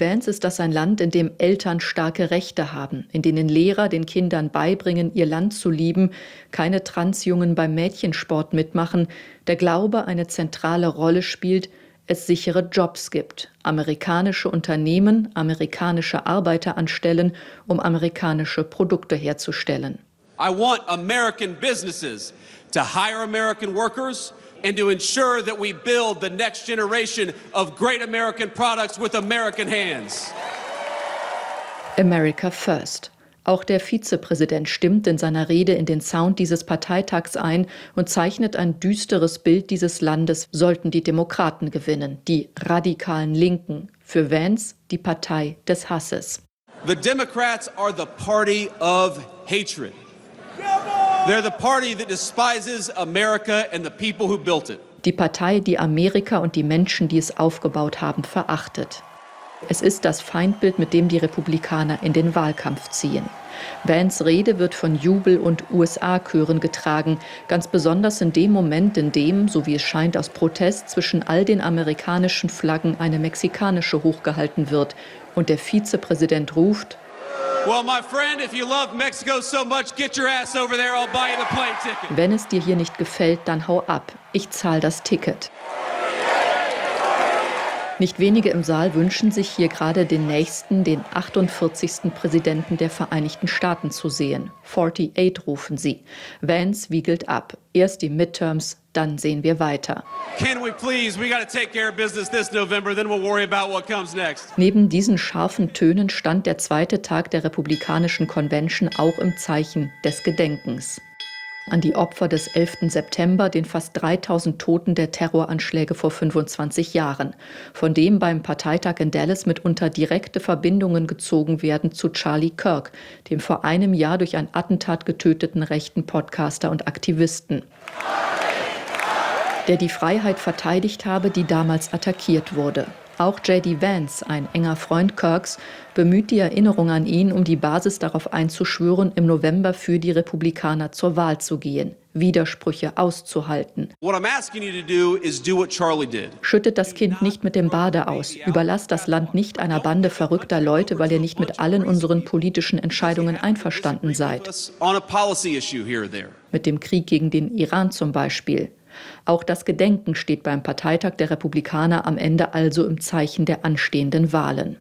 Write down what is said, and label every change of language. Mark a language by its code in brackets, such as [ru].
[de] Vance ist das ein Land, in dem Eltern starke Rechte haben, in denen Lehrer den Kindern beibringen, ihr Land zu lieben, keine Transjungen beim Mädchensport mitmachen, der Glaube eine zentrale Rolle spielt, es sichere Jobs gibt, amerikanische Unternehmen, amerikanische Arbeiter anstellen, um amerikanische Produkte herzustellen. [en] I want American businesses to hire American workers and to ensure that we build the next generation of great American products with American hands. America first. [de] Auch der Vizepräsident stimmt in seiner Rede in den Sound dieses Parteitags ein und zeichnet ein düsteres Bild dieses Landes, sollten die Demokraten gewinnen, die radikalen Linken. Für Vance die Partei des Hasses. [en] The Democrats are the party of hatred. They're the party that despises America and the people who built it. [de] Die Partei, die Amerika und die Menschen, die es aufgebaut haben, verachtet. Es ist das Feindbild, mit dem die Republikaner in den Wahlkampf ziehen. Vance' Rede wird von Jubel- und USA-Chören getragen, ganz besonders in dem Moment, in dem, so wie es scheint aus Protest, zwischen all den amerikanischen Flaggen eine mexikanische hochgehalten wird und der Vizepräsident ruft: [en] Well, my friend, if you love Mexico so much, get your ass over there, I'll buy you the plane ticket. [de] Wenn es dir hier nicht gefällt, dann hau ab, ich zahle das Ticket. Nicht wenige im Saal wünschen sich hier gerade den nächsten, den 48. Präsidenten der Vereinigten Staaten zu sehen. 48 rufen sie. Vance wiegelt ab. Erst die Midterms, dann sehen wir weiter. [en] Can we please? We gotta take care of business this November, then we'll worry about what comes next. [de] Neben diesen scharfen Tönen stand der zweite Tag der Republikanischen Convention auch im Zeichen des Gedenkens. An die Opfer des 11. September, den fast 3000 Toten der Terroranschläge vor 25 Jahren, von dem beim Parteitag in Dallas mitunter direkte Verbindungen gezogen werden zu Charlie Kirk, dem vor einem Jahr durch ein Attentat getöteten rechten Podcaster und Aktivisten, der die Freiheit verteidigt habe, die damals attackiert wurde. Auch J.D. Vance, ein enger Freund Kirks, bemüht die Erinnerung an ihn, um die Basis darauf einzuschwören, im November für die Republikaner zur Wahl zu gehen, Widersprüche auszuhalten. [en] What I'm asking you to do is do what Charlie did. [de] Schüttet das Kind nicht mit dem Bade aus, überlasst das Land nicht einer Bande verrückter Leute, weil ihr nicht mit allen unseren politischen Entscheidungen einverstanden seid. Mit dem Krieg gegen den Iran zum Beispiel. Auch das Gedenken steht beim Parteitag der Republikaner am Ende also im Zeichen der anstehenden Wahlen.